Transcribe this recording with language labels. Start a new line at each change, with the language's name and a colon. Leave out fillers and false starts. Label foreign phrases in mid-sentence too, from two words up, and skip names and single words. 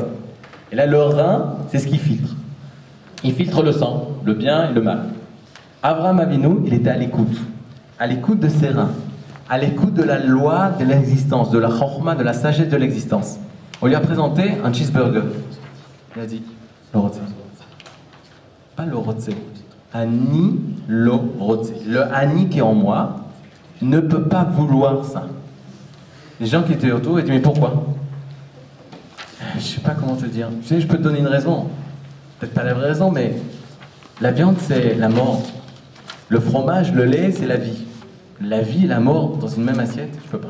French: Et là, le rein, c'est ce qui filtre. Il filtre le sang, le bien et le mal. Abraham Avinu, il était à l'écoute de ses reins, à l'écoute de la loi de l'existence, de la chorma, de la sagesse de l'existence. On lui a présenté un cheeseburger. Il a dit, le rotze. Pas le rotze.
Hebrew: אני לא רוצה.
French: Le ani qui est en moi ne peut pas vouloir ça. Les gens qui étaient autour, ils disaient, mais pourquoi? Je sais pas comment te dire. Tu sais, je peux te donner une raison. Peut-être pas la vraie raison, mais la viande, c'est la mort. Le fromage, le lait, c'est la vie. La vie et la mort dans une même assiette, je peux pas.